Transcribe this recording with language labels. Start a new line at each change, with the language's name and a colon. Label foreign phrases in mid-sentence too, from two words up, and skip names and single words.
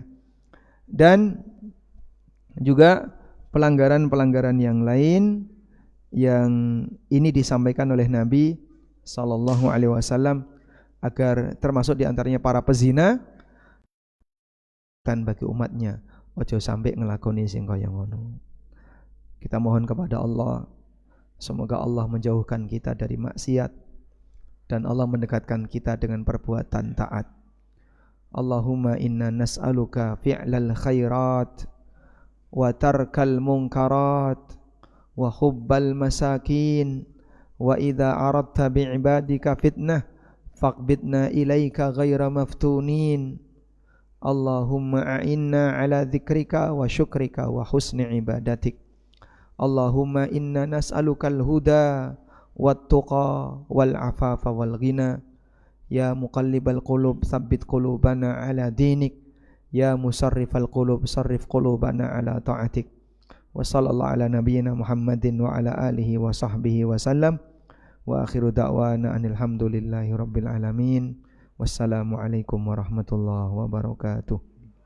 Indonesian: Dan juga pelanggaran-pelanggaran yang lain yang ini disampaikan oleh Nabi SAW agar termasuk diantaranya para pezina dan bagi umatnya.
Javanese: Ojo sampai ngelakoni sing kaya ngono.
Indonesian: Kita mohon kepada Allah, semoga Allah menjauhkan kita dari maksiat dan Allah mendekatkan kita dengan perbuatan taat.
Arabic: اللهم إنا نسألك فعل الخيرات وترك المنكرات وحب المساكين وإذا أردت بعبادك فتنة فاقبضنا إليك غير مفتونين. اللهم أعنا على ذكرك وشكرك وحسن عبادتك. اللهم إنا نسألك الهدى والتقى والعفاف والغنى. يا مقلب القلوب ثبت قلوبنا على دينك. يا مصرف القلوب صرف قلوبنا على طاعتك. وصلى الله على نبينا محمد وعلى آله وصحبه وسلم. وآخر دعوانا أن الحمد لله رب العالمين. والسلام عليكم ورحمة الله وبركاته.